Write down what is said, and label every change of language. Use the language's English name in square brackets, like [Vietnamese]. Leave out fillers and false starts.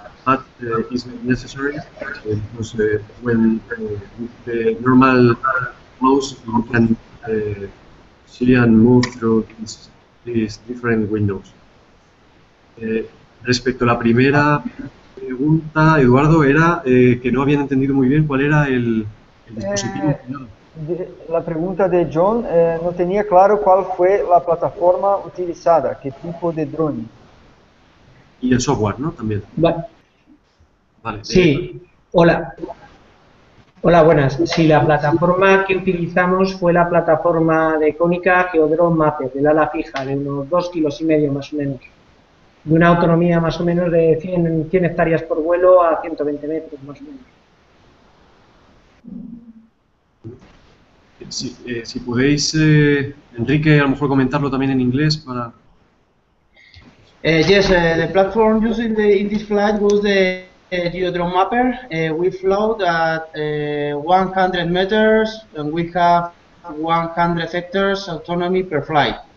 [English] But it's not necessary because when with the normal mouse you can see and move through these different windows. [Spanish] Respecto a la primera pregunta, Eduardo, era que no habían entendido muy bien cuál era el dispositivo. La pregunta de John no tenía claro cuál fue la plataforma utilizada, qué tipo de drone. Y el software, ¿no? También. Vale. Sí, Hola, buenas. Sí, la plataforma que utilizamos fue la plataforma de Konica Geodrone Mapper, del ala fija, de unos 2,5 kilos más o menos. De una autonomía más o menos de 100 hectáreas por vuelo a 120 metros, más o menos. si podéis, Enrique, a lo mejor comentarlo también en inglés para... [English] Yes, the platform used in this flight was the Geodrome Mapper. We float at 100 meters and we have 100 hectares autonomy per flight.